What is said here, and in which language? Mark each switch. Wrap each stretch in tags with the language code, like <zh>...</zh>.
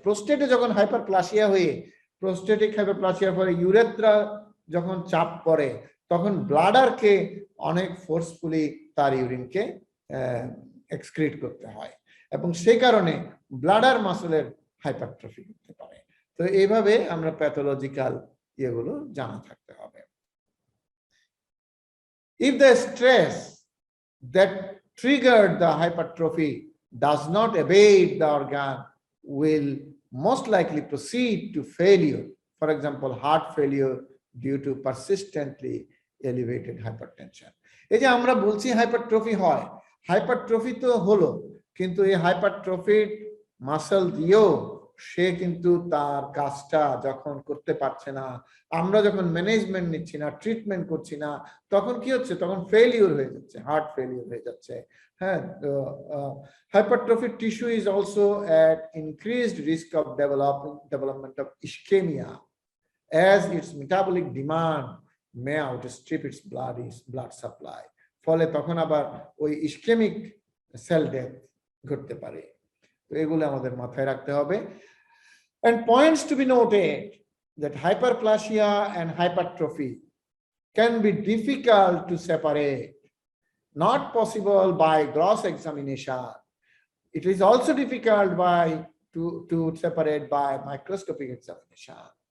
<bn>প্রোস্টেটে যখন হাইপারপ্লাসিয়া হয়ে প্রোস্টেটিক হাইপারপ্লাসিয়ার পরে ইউরেথ্রা যখন চাপ পড়ে, তখন ব্লাডারকে অনেক ফোর্সফুলি তার ইউরিনকে এক্সক্রিট করতে হয় এবং সেই কারণে ব্লাডার মাসেলের হাইপারট্রফি করতে পারে। তো এইভাবে আমরা প্যাথোলজিক্যাল এগুলো জানা থাকতে হবে।</bn> <en>If the stress that triggered the hypertrophy does not abate, the organ will most likely proceed to failure. For example, heart failure due to persistently elevated hypertension.</en> <bn>এই যে আমরা বলছি হাইপারট্রফি হয়, হাইপারট্রফি তো হলো, কিন্তু এই হাইপারট্রফির মাসল দিয়েও সে কিন্তু তার কাজটা যখন করতে পারছে না, আমরা যখন ম্যানেজমেন্ট নিচ্ছি না, ট্রিটমেন্ট করছি না, তখন কি হচ্ছে? তখন ফেলিওর হয়ে যাচ্ছে, হার্ট ফেলিওর হয়ে যাচ্ছে।</bn> <en>হ্যাঁ, hypertrophic tissue is also at increased risk of development of ischemia as its metabolic demand may outstrip its blood supply.</en> <bn>ফলে তখন আবার ওই ইসকেমিক সেল ডেথ ঘটতে পারে। তো এগুলো আমাদের মাথায় রাখতে হবে।</bn> <en>And points to be noted that hyperplasia and hypertrophy can be difficult to separate, not possible by gross examination. It is also difficult to separate by microscopic examination.</en>